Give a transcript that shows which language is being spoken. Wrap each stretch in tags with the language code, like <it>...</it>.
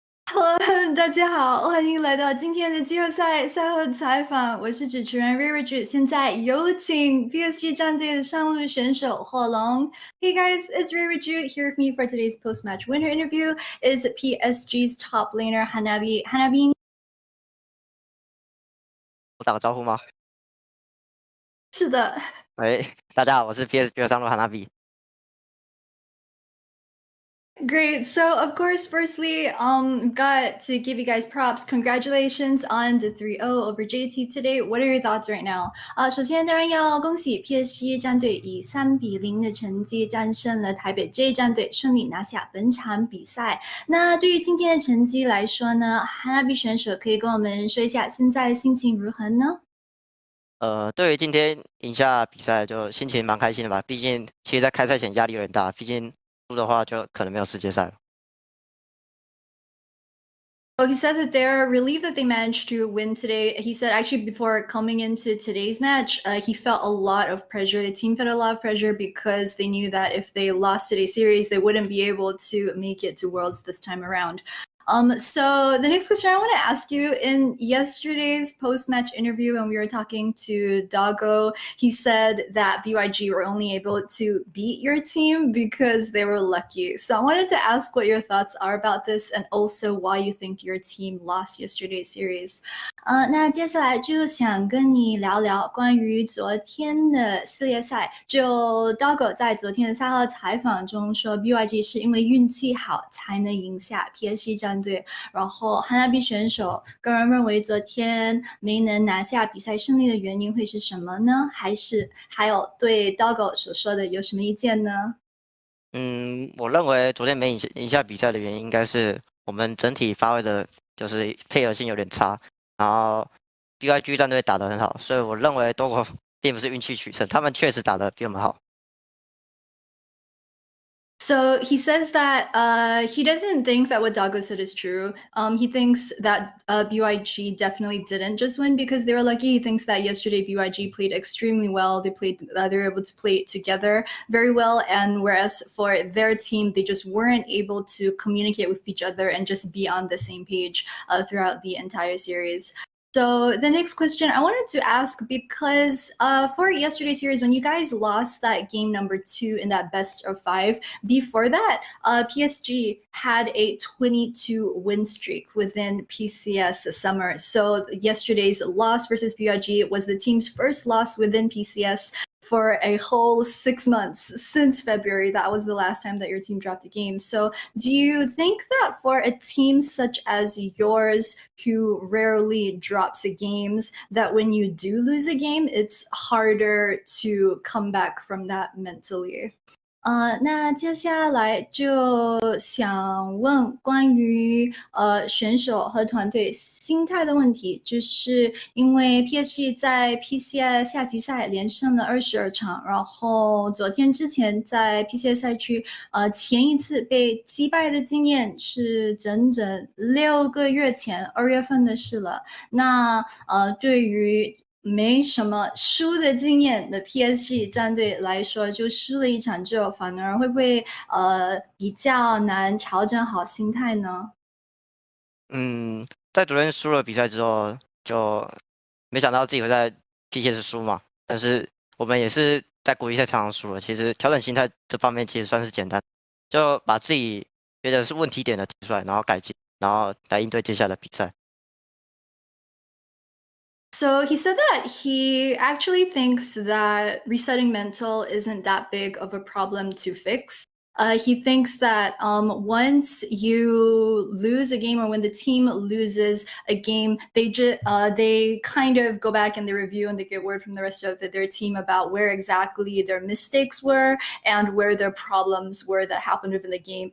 <zh>Hello，大家好，欢迎来到今天的季后赛赛后采访，我是主持人 Riri。现在有请 PSG 战队的上路选手霍龙。</zh> <en>Hey guys, it's Riri here with me for today's post-match winner interview. Is PSG's top laner Hanabi. Hanabi，</en> <zh>我打个招呼吗？是的。喂，大家好，我是 PSG 的上路哈纳比。</zh> <en>Great. So, of course, firstly, got to give you guys props. Congratulations on the 3-0 over JT today. What are your thoughts right now?</en> <zh>首先当然要恭喜 PSG 战队以3-0的成绩战胜了台北 J 战队，顺利拿下本场比赛。那对于今天的成绩来说呢，哈纳比选手可以跟我们说一下现在心情如何呢？对于今天赢下比赛，就心情蛮开心的吧。毕竟，其实在开赛前压力有点大，毕竟输的话就可能没有世界赛了。</zh> <en>Oh, he said that they're relieved that they managed to win today. He said actually before coming into today's match, he felt a lot of pressure. The team felt a lot of pressure because they knew that if they lost today's series, they wouldn't be able to make it to Worlds this time around. So the next question I want to ask you, in yesterday's post-match interview when we were talking to Doggo, he said that BYG were only able to beat your team because they were lucky. So I wanted to ask what your thoughts are about this and also why you think your team lost yesterday's series.</en> <zh>那接下来就想跟你聊聊关于昨天的系列赛。就 Doggo 在昨天的赛后采访中说 ，BYG 是因为运气好才能赢下 PSG 战队。然后哈纳比选手个人认为昨天没能拿下比赛胜利的原因会是什么呢？还有对 Doggo 所说的有什么意见呢？我认为昨天没赢下比赛的原因应该是我们整体发挥的就是配合性有点差。然后 BYG 战队打得很好，所以我认为多国并不是运气取胜，他们确实打得比我们好。</zh> <en>So he says that he doesn't think that what Doggo said is true. He thinks that BYG definitely didn't just win because they were lucky. He thinks that yesterday BYG played extremely well. They were able to play together very well, and whereas for their team, they just weren't able to communicate with each other and just be on the same page throughout the entire series. So the next question I wanted to ask, because for yesterday's series, when you guys lost that game number 2 in that best of 5, before that, PSG had a 22 win streak within PCS summer. So yesterday's loss versus BRG was the team's first loss within PCS for a whole 6 months since February. That was the last time that your team dropped a game. So do you think that for a team such as yours, who rarely drops games, that when you do lose a game, it's harder to come back from that mentally?</en> <zh>那接下来就想问关于选手和团队心态的问题，就是因为 PSG 在 PCS 下级赛连胜了22场，然后昨天之前在 PCS 赛区前一次被击败的经验是整整6个月前2月份的事了。那对于没什么输的经验的 PSG 战队来说，就输了一场之后，反而会不会比较难调整好心态呢？在昨天输了比赛之后，就没想到自己会在 PCS 输嘛。但是我们也是在国际赛场上输了。其实调整心态这方面其实算是简单，就把自己觉得是问题点的提出来，然后改进，然后来应对接下来的比赛。</zh> <en>So he said that he actually thinks that resetting mental isn't that big of a problem to fix. He thinks that once you lose a game or when the team loses a game, they kind of go back and they review and they get word from the rest of their team about where exactly their mistakes were and where their problems were that happened within the game.</en>